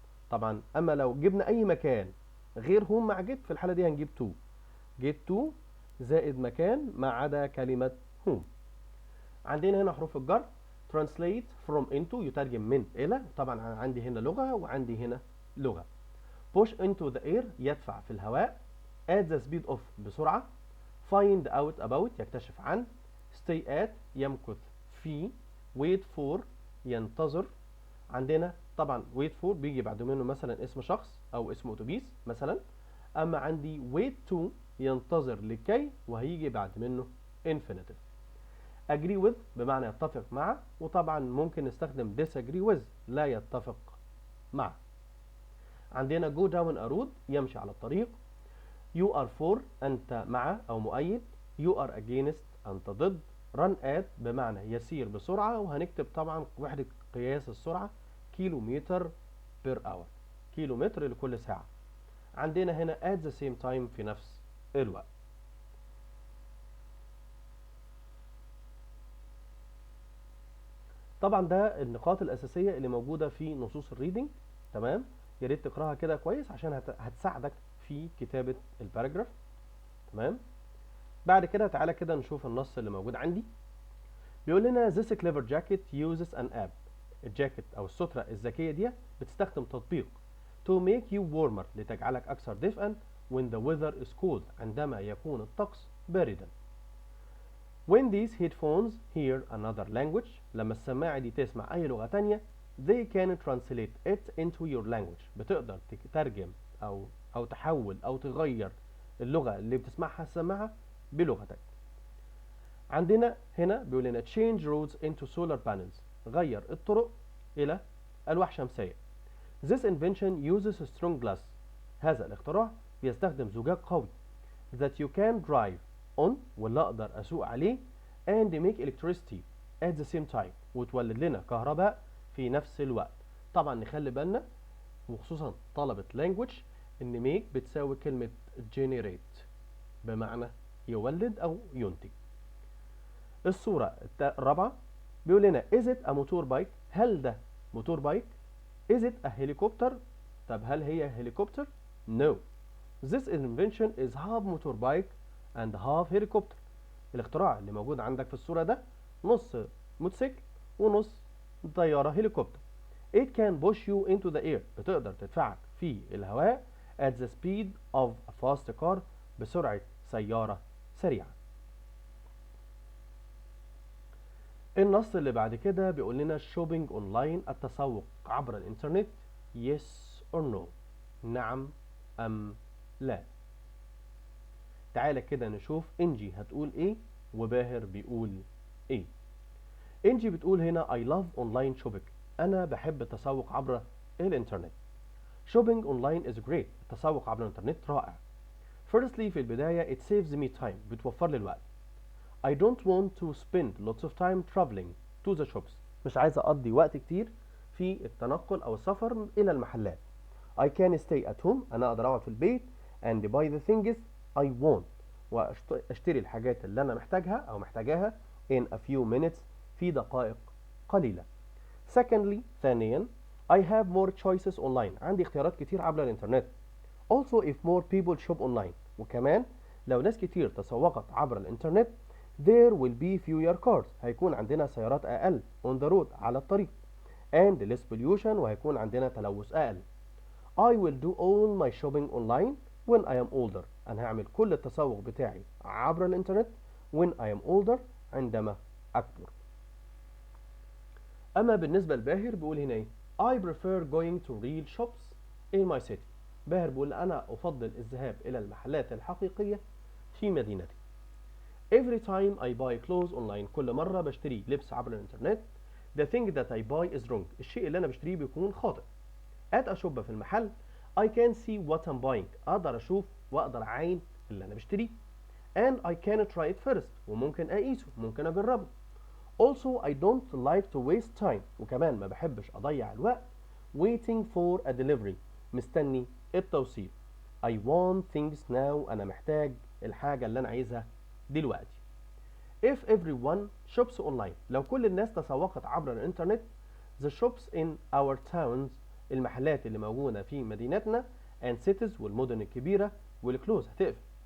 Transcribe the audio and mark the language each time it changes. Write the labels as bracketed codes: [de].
[ar] طبعا أما لو جبنا أي مكان غير home مع get في الحالة دي هنجيب to. get to زائد مكان ما عدا كلمة home. عندنا هنا حروف الجر. [en] translate from into [ar] يترجم من إلى، طبعا عندي هنا لغة وعندي هنا لغة. [en] push into the air [ar] يدفع في الهواء. [en] at the speed of [ar] بسرعة. [en] find out about [ar] يكتشف عن. [en] stay at [ar] يمكث في. [en] wait for [ar] ينتظر. عندنا طبعا [en] wait for [ar] بيجي بعد منه مثلا اسم شخص او اسم اتوبيس مثلا. اما عندي [en] wait to [ar] ينتظر لكي، وهيجي بعد منه infinitive. [en] agree with [ar] بمعنى يتفق مع، وطبعا ممكن نستخدم [en] disagree with [ar] لا يتفق مع. عندنا [en] go down a road [ar] يمشي على الطريق. [en] you are for [ar] أنت مع أو مؤيد. [en] you are against [ar] أنت ضد. [en] run at [ar] بمعنى يسير بسرعة، وهنكتب طبعا وحدة قياس السرعة كيلومتر [en] per hour، [ar] كيلومتر لكل ساعة. عندنا هنا [en] at the same time [ar] في نفس الوقت. طبعا ده النقاط الأساسية اللي موجودة في نصوص الريدنج. تمام، يا ريت تقراها كده كويس عشان هتساعدك في كتابة الباراجراف. تمام، بعد كده تعالى كده نشوف النص اللي موجود عندي. بيقول لنا [en] this clever jacket uses an app. [ar] الجاكيت او السترة الذكية دي بتستخدم تطبيق [en] to make you warmer [ar] لتجعلك اكثر دفئا [en] when the weather is cold [ar] عندما يكون الطقس باردا. [en] when these headphones hear another language [ar] لما السماعة دي تسمع اي لغة تانية [en] they can translate it into your language [ar] بتقدر تترجم او تحول او تغير اللغة اللي بتسمعها السماعة بلغتك. عندنا هنا بيقول لنا [en] change roads into solar panels [ar] غير الطرق إلى ألواح شمسية. [en] This invention uses strong glass [ar] هذا الاختراع بيستخدم زجاج قوي [en] that you can drive on [ar] واللي أقدر أسوق عليه [en] and make electricity at the same time [ar] وتولد لنا كهرباء في نفس الوقت. طبعا نخلي بالنا وخصوصا طلبة language إن make بتساوي كلمة generate بمعنى يولد أو ينتج. الصورة الرابعة بيقول لنا [en] is it a motorbike [ar] هل ده موتور بايك؟ [en] is it a helicopter [ar] طب هل هي هليكوبتر؟ [en] no this invention is half motorbike and half helicopter. [ar] الاختراع اللي موجود عندك في الصورة ده نص موتوسيكل ونص طيارة هليكوبتر. [en] it can push you into the air [ar] بتقدر تدفعك في الهواء [en] at the speed of a fast car [ar] بسرعة سيارة سريعة. النص اللي بعد كده بيقول لنا [en] shopping online [ar] التسوق عبر الانترنت [en] yes or no [ar] نعم أم لا. تعالى كده نشوف انجي هتقول ايه وباهر بيقول ايه. انجي بتقول هنا [en] I love online shopping [ar] أنا بحب التسوق عبر الانترنت. [en] shopping online is great [ar] التسوق عبر الانترنت رائع. [en] firstly [ar] في البداية [en] it saves me time [ar] بتوفر لي الوقت. [en] I don't want to spend lots of time traveling to the shops [ar] مش عايز أقضي وقت كتير في التنقل أو السفر إلى المحلات. [en] I can stay at home [ar] أنا أقدر أقعد في البيت [en] and buy the things I want [ar] وأشتري الحاجات اللي أنا محتاجها أو محتاجاها [en] in a few minutes [ar] في دقائق قليلة. [en] Secondly [ar] ثانيا [en] I have more choices online [ar] عندي اختيارات كتير عبر الإنترنت. [en] Also if more people shop online [ar] وكمان لو ناس كتير تسوقت عبر الإنترنت [en] there will be fewer cars [ar] هيكون عندنا سيارات أقل [en] on the road [ar] على الطريق [en] and less pollution [ar] وهيكون عندنا تلوث أقل. [en] I will do all my shopping online when I am older [ar] أنا هعمل كل التسوق بتاعي عبر الإنترنت [en] when I am older [ar] عندما أكبر. أما بالنسبة لباهر بيقول هنا إيه [en] I prefer going to real shops in my city. [ar] باهر بيقول أنا أفضل الذهاب إلى المحلات الحقيقية في مدينتي. [en] Every time I buy clothes online [ar] كل مرة بشتري لبس عبر الإنترنت [en] the thing that I buy is wrong [ar] الشيء اللي أنا بشتريه بيكون خاطئ. at أشوف في المحل [en] I can see what I'm buying [ar] أقدر أشوف وأقدر أعاين اللي أنا بشتريه. [en] and I can try it first [ar] وممكن أقيسه ممكن أجربه. [en] also I don't like to waste time [ar] وكمان ما بحبش أضيع الوقت [en] waiting for a delivery [ar] مستني التوصيل. [en] I want things now [ar] أنا محتاج الحاجة اللي أنا عايزها دلوقتي. [en] if everyone shops online [ar] لو كل الناس تسوقت عبر الإنترنت [en] the shops in our towns [ar] المحلات اللي موجودة في مدينتنا [en] and cities [ar] والمدن الكبيرة [en] will close [ar] هتقفل.